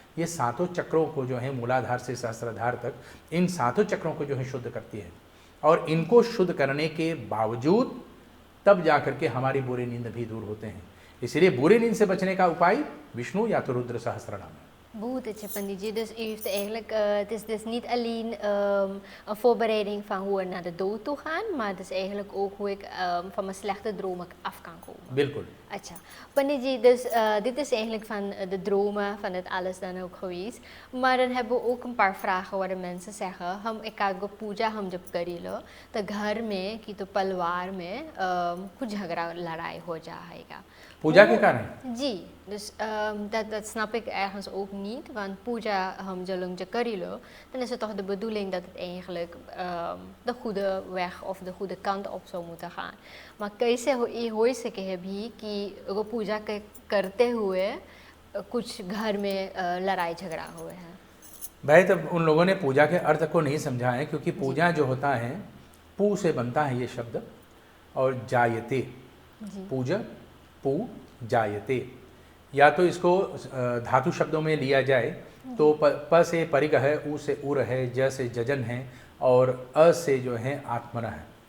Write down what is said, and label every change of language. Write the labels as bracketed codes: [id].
[hi] ये 7 चक्रों को जो है मूलाधार से सहस्त्राधार तक, इन 7 चक्रों को जो है शुद्ध करती है और इनको शुद्ध करने के बावजूद तब जाकर के हमारी बुरी नींद भी दूर होते हैं। इसलिए बुरी नींद से बचने का उपाय विष्णु या तो रुद्र सहस्त्रनाम है। [nl] Boete, pandit ji. Dus u heeft eigenlijk, het is dus niet alleen een voorbereiding van hoe we naar de dood toe gaan, maar het is eigenlijk ook hoe ik van mijn slechte dromen af kan komen. [hi] बिल्कुल। [nl] अच्छा पंडित जी, dus dit is eigenlijk van de dromen, van het alles dan ook geweest. Maar dan hebben we ook een paar vragen waar de mensen zeggen, [hi] हम एकाग्र पूजा हम जब करी लो तो घर में कि तो परिवार में कुछ झगड़ा लड़ाई हो जाएगा पूजा के कारण? [nl] जी, dus dat snap ik ergens ook niet, want puja [hi] हम जो करी लो, [nl] dan is het toch de bedoeling dat het eigenlijk de goede weg of de goede kant op zou moeten gaan. [hi] Maar कैसे हो सके है भी कि वो पूजा करते हुए कुछ घर में लड़ाई झगड़ा हुए हैं? भाई तब उन लोगों ने पूजा के अर्थ को नहीं समझा है, क्योंकि पूजा जो होता है पू से बनता है ये शब्द और जायते, पूजा पू जायते, या तो इसको धातु शब्दों में लिया जाए तो प से परिग है, उ से उर है, ज से जजन है और अ से जो है आत्मन है।